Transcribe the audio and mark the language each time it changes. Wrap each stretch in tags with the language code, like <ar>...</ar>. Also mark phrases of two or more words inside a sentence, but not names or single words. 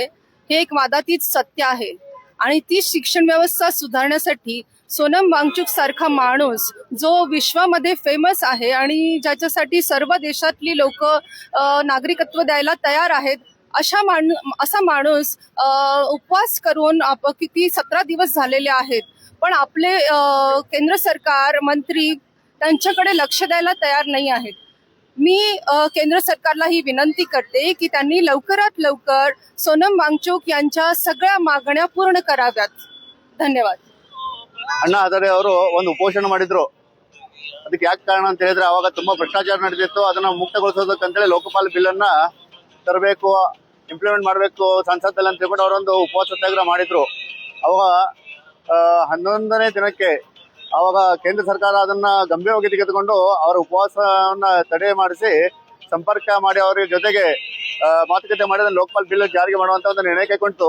<mr>हे एक वादातीत सत्य आहे आणि ती शिक्षण व्यवस्था सुधारण्यासाठी सोनम वांगचुक सारखा माणूस जो विश्वामध्ये फेमस आहे आणि ज्याच्यासाठी सर्व देशातली लोक नागरिकत्व द्यायला तयार आहेत, असा माणूस उपवास करून किती 17 दिवस झालेले आहेत, पण आपले केंद्र सरकार मंत्री त्यांच्याकडे लक्ष द्यायला तयार नाही आहेत. मी केंद्र सरकारला ही विनंती करते की त्यांनी लवकरात लवकर सोनम वांगचुक यांच्या सगळ्या मागण्या पूर्ण कराव्यात. धन्यवाद.</mr> <kn>ಅಣ್ಣಾ ಹಜಾರೆ ಅವರು ಒಂದು ಉಪೋಷಣೆ ಮಾಡಿದ್ರು. ಅದಕ್ಕೆ ಯಾಕೆ ಕಾರಣ ಅಂತ ಹೇಳಿದ್ರೆ, ಅವಾಗ ತುಂಬಾ ಭ್ರಷ್ಟಾಚಾರ ನಡೆದಿತ್ತು. ಅದನ್ನ ಮುಕ್ತಗೊಳಿಸೋದಕ್ಕಂತೇಳಿ ಲೋಕಪಾಲ್ ಬಿಲ್ ಅನ್ನ ತರಬೇಕು, ಇಂಪ್ಲಿಮೆಂಟ್ ಮಾಡಬೇಕು ಸಂಸತ್ತಲ್ಲಿ ಅಂತ ಹೇಳ್ಬಿಟ್ಟು ಅವರೊಂದು ಉಪವಾಸ ಸತ್ಯಾಗ್ರಹ ಮಾಡಿದ್ರು. ಅವಾಗ 11ನೇ ದಿನಕ್ಕೆ ಅವಾಗ ಕೇಂದ್ರ ಸರ್ಕಾರ ಅದನ್ನ ಗಂಭೀರವಾಗಿ ತೆಗೆದುಕೊಂಡು ಅವರ ಉಪವಾಸವನ್ನ ತಡೆ ಮಾಡಿಸಿ ಸಂಪರ್ಕ ಮಾಡಿ ಅವರ ಜೊತೆಗೆ ಮಾತುಕತೆ ಮಾಡಿ ಲೋಕಪಾಲ್ ಬಿಲ್ ಜಾರಿಗೆ ಮಾಡುವಂತ ಒಂದು ನಿರ್ಣಯ ಕೈಗೊಂಡಿತು.</kn>